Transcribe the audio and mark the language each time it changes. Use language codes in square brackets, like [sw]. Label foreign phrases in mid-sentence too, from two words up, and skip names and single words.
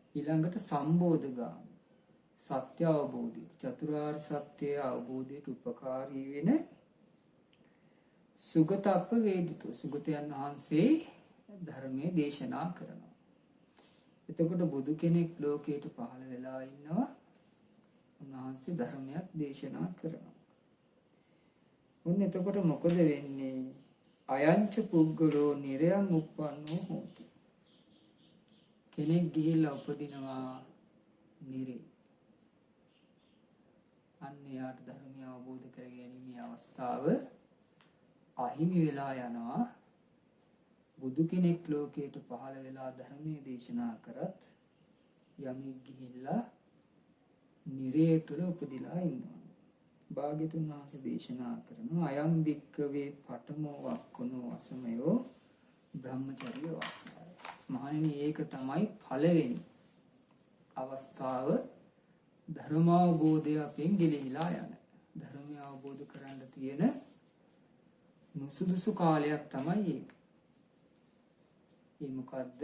[si] ඊළඟට සම්බෝධගාමී සත්‍ය අවබෝධය චතුරාර්ය සත්‍ය අවබෝධයට උපකාරී වෙන [pi] සුගතප්ප වේදිතෝ [si] සුගතයන් වහන්සේ ධර්මයේ දේශනා කරනවා. එතකොට බුදු කෙනෙක් ලෝකයට පහළ වෙලා ඉන්නවා. උන්වහන්සේ ධර්මයක් දේශනා කරනවා. ඔන්න එතකොට මොකද වෙන්නේ? [pi] අයංච පුද්ගලෝ නිරයං උප්පන්නෝ හෝති. [si] කෙනෙක් ගිහිල්ලා උපදිනවා නිරේ. අන්න යාට ධර්මය අවබෝධ කර ගැනීමේ අවස්ථාව අහිමි වෙලා යනවා. බුදු කෙනෙක් ලෝකයට පහළ වෙලා ධර්මයේ දේශනා කරත් යමෙක් ගිහිල්ලා නිරේ තුල උපදිලා ඉන්නවා. භාග්‍යතුන් වහන්සේ දේශනා කරනවා [pi] අයම් වික්කවේ පඨමෝ වක්ඛනෝ අසමයෝ බ්‍රහ්මචර්ය වාසය. [si] මහණෙනි ඒක තමයි පළවෙනි අවස්ථාව ධර්මාවබෝධය අපෙන් ගිලිහිලා යන. ධර්මය අවබෝධ කරගන්න තියෙන නුසුදුසු කාලයක් තමයි ඒක. ඒ මොකද්ද?